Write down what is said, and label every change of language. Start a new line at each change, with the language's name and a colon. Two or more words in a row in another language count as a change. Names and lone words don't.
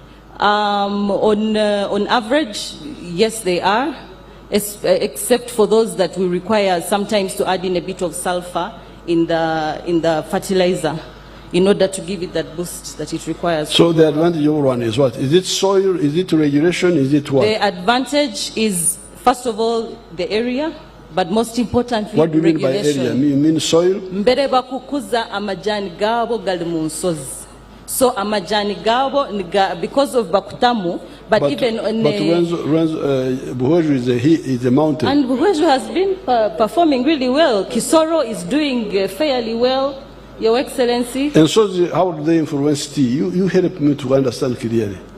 English: On average, yes, they are, except for those that we require sometimes to add in a bit of sulfur in the fertilizer. in order to give it that boost that it requires. So the advantage of one is what? Is it soil? Is it regulation? Is it what? The advantage is, first of all, the area, but most importantly, What do you mean by regulation. area? You mean soil?
Nyankole: Mbere bakukuza amajani gabo gali mu nsozi.
English: So
Nyankole: amajani gabo
English: because of bakutamu, but even on Buhweju is a mountain. and Buhweju has been performing really well. Kisoro is doing fairly well, Your Excellency. And so how do they influence tea? You help me to understand clearly.